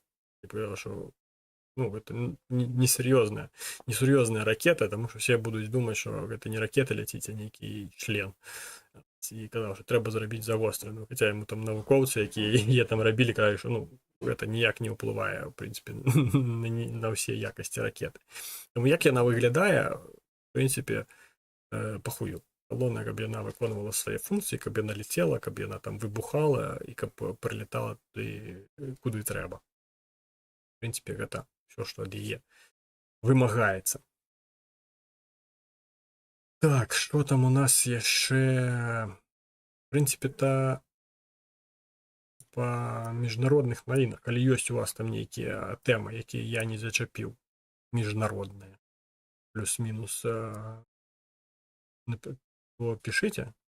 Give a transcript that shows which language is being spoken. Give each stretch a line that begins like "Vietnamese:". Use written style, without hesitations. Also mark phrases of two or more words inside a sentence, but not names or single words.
Ukrainian: Типу, що ну,
Russian: это несерьезная ракета,
Ukrainian: тому що всі будуть думати, що це не ракета летить, а некий член. І казав, що треба зробити загострену. Хоча йому там науковці, які є там робили, кажуть, що ну, це ніяк не впливає, в принципі, на всі якості ракети. Тому як вона виглядає, в принципі, похую. Головне,
Belarusian: каб яна
Ukrainian: виконувала свої функції,
Belarusian: каб яна
Ukrainian: летіла,
Belarusian: каб яна
Ukrainian: там вибухала і каб прилітала туди, куди треба. В принципі,
Belarusian: гэта все, што ад яе вымагаецца. Так, што там у нас яшчэ? В прынцыпе-то па міжнародных навінах, калі ёсць у вас там нейкія тэмы, якія я не зачапіў, міжнародныя, плюс-мінус, пішыце.